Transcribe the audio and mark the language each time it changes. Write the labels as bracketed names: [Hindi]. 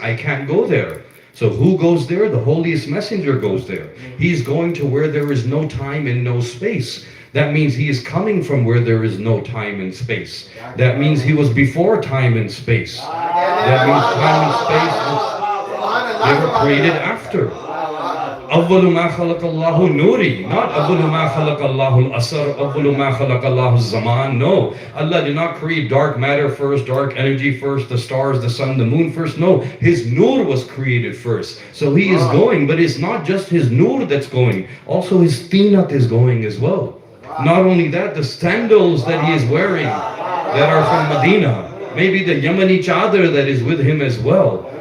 [English] I can't go there. So who goes there? The holiest messenger goes there. He's going to where there is no time and no space. That means he is coming from where there is no time and space. That means he was before time and space. That means time and space, they were created after. [Arabic] أول ما خلق الله نوري, [English] not [Arabic] أول ما خلق الله الأسر, أول ما خلق الله الزمان. [English] No, Allah did not create dark matter first, dark energy first, the stars, the sun, the moon first. No, His nur was created first. So He is going, but it's not just His nur that's going. Also His tinat is going as well. Not only that, the sandals that He is wearing that are from Medina, maybe the Yemeni chadar that is with Him as well.